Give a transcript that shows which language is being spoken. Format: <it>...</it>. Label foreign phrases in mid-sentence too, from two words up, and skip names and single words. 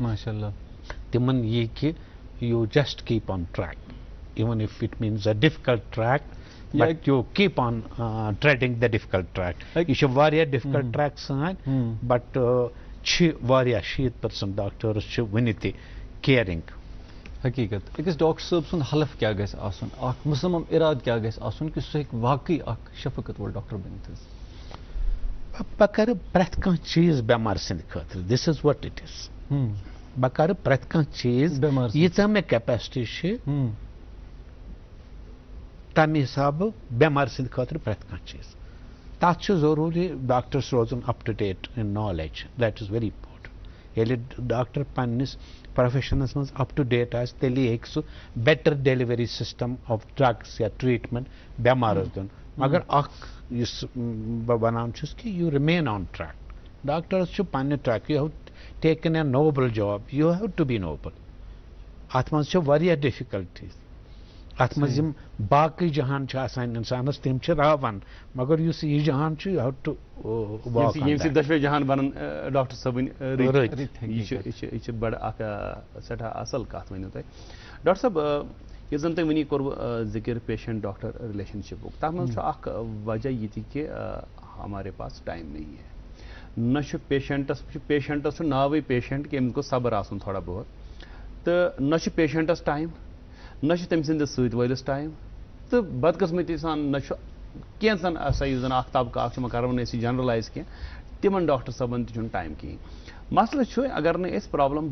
<ar>ماشاء اللہ</ar> <ks>تِمن یی کہِ</ks> <en>you just keep on track even if it means a difficult track but you keep on treading the difficult track بٹ یوٗ کیٖپ آن ٹریڈنگ د ڈِفکلٹ ٹریک</en> <ks>یہِ چھِ واریاہ ڈِفکلٹ ٹریک سٲنۍ بٹ چھِ واریاہ 60% ڈاکٹرس چھِ وُنہِ تہِ کیئرنگ حقیقت أکِس ڈاکٹر صٲب سُنٛد حلف کیٛاہ گژھِ آسُن اکھ مُصمم اِرادٕ کیٛاہ گژھِ آسُن کہِ سُہ ہیٚکہِ واقعی اکھ شفقت وول ڈاکٹر بٔنِتھ حظ بہٕ کرٕ پرٛٮ۪تھ کانٛہہ چیٖز بٮ۪مار سٕنٛدِ خٲطرٕ</ks> <en>this is what it is</en> <ks>بہٕ کرٕ پرٛٮ۪تھ کانٛہہ چیٖز ییٖژاہ مےٚ کیپیسٹی چھِ تمہِ حسابہٕ بٮ۪مار سٕنٛدِ خٲطرٕ پرٛٮ۪تھ کانٛہہ چیٖز تتھ چھُ ضروٗری ڈاکٹرس روزُن</ks> <en>up to date in knowledge that is very important</en> <ks>ییٚلہِ ڈاکٹر پننِس پروفیشنس منٛز</ks> <en>up to date</en> <ks>آسہِ تیٚلے ہیٚکہِ سُہ</ks> <en>better delivery system of drugs</en> <ks>یا ٹریٹمنٹ بٮ۪مارس دیُن مگر اکھ یُس بہٕ ونان چھُس کہِ</ks> <en>you remain on track</en> <ks>ڈاکٹرس چھُ پننہِ ٹریک</ks> <en>you have taken a noble job you have to be noble</en> <ks>اتھ منٛز چھِ واریاہ ڈِفکلٹیٖز اتھ منٛز یِم باقٕے جہان چھِ آسان انسانس تِم چھِ راوان مگر یُس یہِ جہان چھُ</ks> <en>you have to</en> <ks>ییٚمہِ سۭتۍ دۄشوے جہان بنن ڈاکٹر صٲبٕنۍ یہِ چھِ بڑٕ اکھ سٮ۪ٹھاہ اصل کتھ ؤنِو تُہۍ ڈاکٹر صٲب یُس زن تۄہہِ وٕنی کوٚروٕ ذِکر پیشنٹ ڈاکٹر رِلیشن شِپُک تتھ منٛز چھُ اکھ وجہ یہِ تہِ کہِ</ks> <ur>ہمارے پاس ٹایم نہیں ہے</ur> <ks>نہ چھُ پیشنٹس چھُ ناوٕے پیشنٹ کہ أمِس گوٚژھ صبر آسُن تھوڑا بہت تہٕ نہ چھُ پیشنٹس ٹایم نہ چھُ تٔمۍ سٕنٛدِس سۭتۍ وٲلِس ٹایم تہٕ بدقٕسمتی سان نہ چھُ کینٛژن ہسا یُس زن اکھ طبقہٕ اکھ چھِ وۄنۍ کرو نہٕ أسۍ یہِ جنرلایز کینٛہہ تِمن ڈاکٹر صٲبن تہِ چھُنہٕ ٹایم کِہیٖنۍ مسلہٕ چھُ اگر نہٕ أسۍ پرابلم</ks>